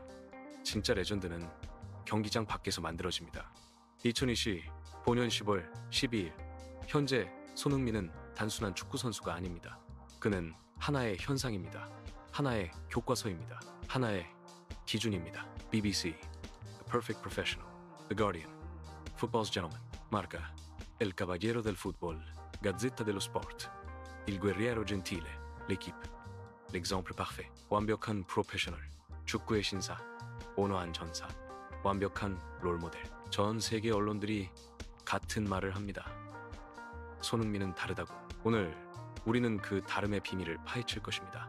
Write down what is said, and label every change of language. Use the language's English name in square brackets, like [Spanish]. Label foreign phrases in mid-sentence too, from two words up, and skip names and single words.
[Korean] 진짜 레전드는 경기장 밖에서 만들어집니다. 2020 본년 10월 12일 현재 손흥민은 단순한 축구 선수가 아닙니다. 그는 하나의 현상입니다. 하나의 교과서입니다. 하나의 기준입니다. BBC, [English] A Perfect Professional, The Guardian, Football's Gentleman, [Spanish] Marca, El Caballero del Fútbol, Gazzetta dello Sport, [Italian] Il Guerriero Gentile, [Spanish] L'Equipe, [French] L'exemple parfait. [Korean] 완벽한 프로페셔널, 축구의 신사, 온화한 전사, 완벽한 롤모델. 전 세계 언론들이 같은 말을 합니다. 손흥민은 다르다고. 오늘 우리는 그 다름의 비밀을 파헤칠 것입니다.